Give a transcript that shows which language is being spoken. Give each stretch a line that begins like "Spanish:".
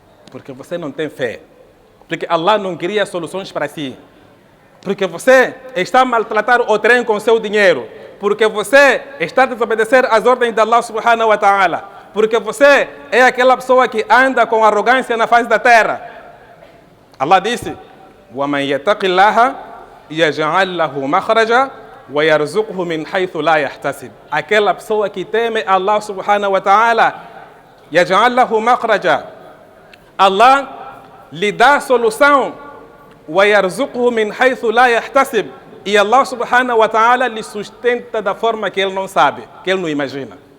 Portuguese: Porque você não tem fé, porque Allah não cria soluções para si, porque você está a maltratar o trem com seu dinheiro, porque você está a desobedecer às ordens de Allah subhanahu wa ta'ala, porque você é aquela pessoa que anda com arrogância na face da terra.
Arabic: Allah disse: وَمَنْ يَتَقِ اللَّهَ يَجْعَلْ لَهُ مَخْرَجًا وَيَرْزُقْهُ مِنْ حَيْثُ لَا يَحْتَسِبُ.
Portuguese: Aquela pessoa que teme Allah subhanahu wa ta'ala,
Arabic: يَجْعَلْ لَهُ مَخْرَجًا,
Portuguese: Allah lhe dá solução,
Arabic: وَيَرْزُقْهُ مِنْ حَيْثُ لَا يَحْتَسِبُ,
Portuguese: e Allah subhanahu wa ta'ala lhe sustenta da forma que ele não sabe, que ele não imagina.